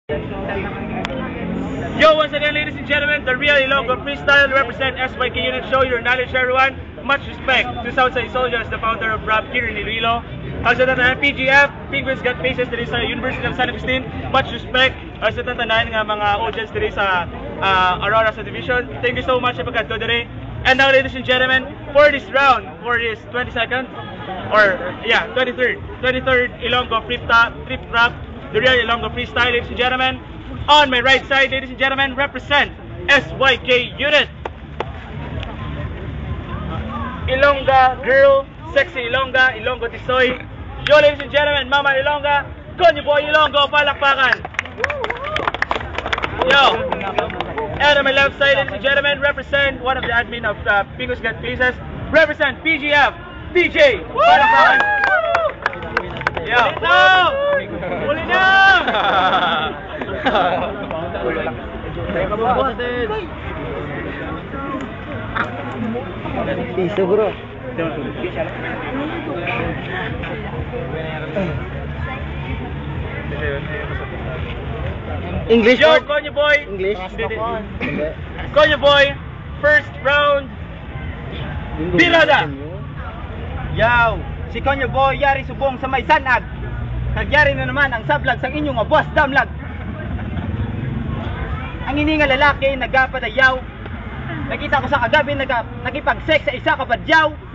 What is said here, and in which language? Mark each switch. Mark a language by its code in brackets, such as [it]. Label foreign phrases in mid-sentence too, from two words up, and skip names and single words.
[en] Yo, once again, ladies and gentlemen, the real Ilonggo Freestyle represent SYK unit. Show your knowledge, everyone. Much respect to Southside Soldiers, the founder of Rap Kirin Iloilo. [hil] Sa tatanan PGF, Penguins Got Faces diri sa University of San Agustin. [en] Much respect [hil] sa tatanan nga mga audience diri sa Aurora Subdivision. [en] Thank you so much [hil] sa pagkadto diri. [en] And now, ladies and gentlemen, for this round, for this 22nd, or yeah, 23rd Ilonggo Flip Rap, the real Ilonggo Freestyle, ladies and gentlemen. On my right side, ladies and gentlemen, represent SYK unit. Ilongga girl, sexy Ilongga, Ilonggo Tisoy. Yo, ladies and gentlemen, Mama Ilongga, Konyo Boy Ilonggo, palakpakan. Yo. And on my left side, ladies and gentlemen, represent one of the admin of Penguins Got Faces, represent PGF, DJ, [hil] palakpakan. Yo. Uli na! Piso bro. [en] English. Yo, Konyo Boy. English. Konyo Boy, first round. [hil] Birada. Yaw, si Konyo Boy yari subong sa may sanag. Nagyari na naman ang sablag sa inyong boss damlag. Ang ini nga lalaki nagapadayaw. Nakita ko sa kagabi nagipag-sex sa isa kabadyaw.